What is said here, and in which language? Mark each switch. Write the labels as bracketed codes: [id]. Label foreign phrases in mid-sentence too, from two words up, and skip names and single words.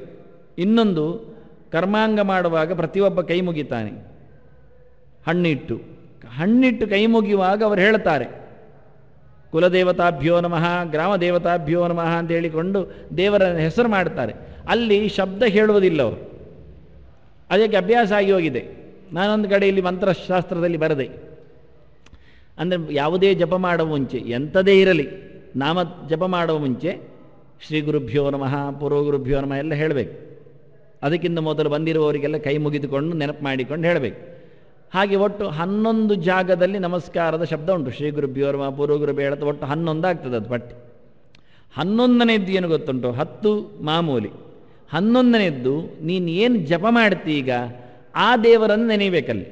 [kn] ಇನ್ನೊಂದು, ಕರ್ಮಾಂಗ ಮಾಡುವಾಗ ಪ್ರತಿಯೊಬ್ಬ ಕೈ ಮುಗಿತಾನೆ, ಹಣ್ಣಿಟ್ಟು ಕೈ ಮುಗಿಯುವಾಗ ಅವರು ಹೇಳ್ತಾರೆ, [sa] ಕುಲದೇವತಾಭ್ಯೋ ನಮಃ, ಗ್ರಾಮ ದೇವತಾಭ್ಯೋ ನಮಃ [kn] ಅಂತ ಹೇಳಿಕೊಂಡು ದೇವರ ಹೆಸರು ಮಾಡ್ತಾರೆ. ಅಲ್ಲಿ ಶಬ್ದ ಹೇಳುವುದಿಲ್ಲ ಅವರು, ಅದಕ್ಕೆ ಅಭ್ಯಾಸ ಆಗಿ ಹೋಗಿದೆ. ನಾನೊಂದು ಕಡೆ ಇಲ್ಲಿ ಮಂತ್ರಶಾಸ್ತ್ರದಲ್ಲಿ ಬರೆದೆ, ಅಂದರೆ ಯಾವುದೇ ಜಪ ಮಾಡುವ ಮುಂಚೆ, ಎಂಥದೇ ಇರಲಿ, ನಾಮ ಜಪ ಮಾಡುವ ಮುಂಚೆ [sa] ಶ್ರೀ ಗುರುಭ್ಯೋ ನಮಃ, ಪೂರ್ವ ಗುರುಭ್ಯೋ ನಮಃ [kn] ಎಲ್ಲ ಹೇಳಬೇಕು. ಅದಕ್ಕಿಂತ ಮೊದಲು ಬಂದಿರುವವರಿಗೆಲ್ಲ ಕೈ ಮುಗಿದುಕೊಂಡು ನೆನಪು ಮಾಡಿಕೊಂಡು ಹೇಳಬೇಕು. ಹಾಗೆ ಒಟ್ಟು 11 ಜಾಗದಲ್ಲಿ ನಮಸ್ಕಾರದ ಶಬ್ದ ಉಂಟು. [sa] ಶ್ರೀ ಗುರುಭ್ಯೋ ನಮಃ, ಪೂರ್ವ ಗುರುಭ್ಯೋ [kn] ಹೇಳುತ್ತೆ, ಒಟ್ಟು 11 ಆಗ್ತದೆ ಅದು ಪಟ್ಟಿ. 11ನೇದ್ದು ಏನು ಗೊತ್ತುಂಟು, 10 ಮಾಮೂಲಿ. 11ನೇದ್ದು ನೀನು ಏನು ಜಪ ಮಾಡ್ತೀಗ ಆ ದೇವರನ್ನು ನೆನೆಯಬೇಕಲ್ಲಿ.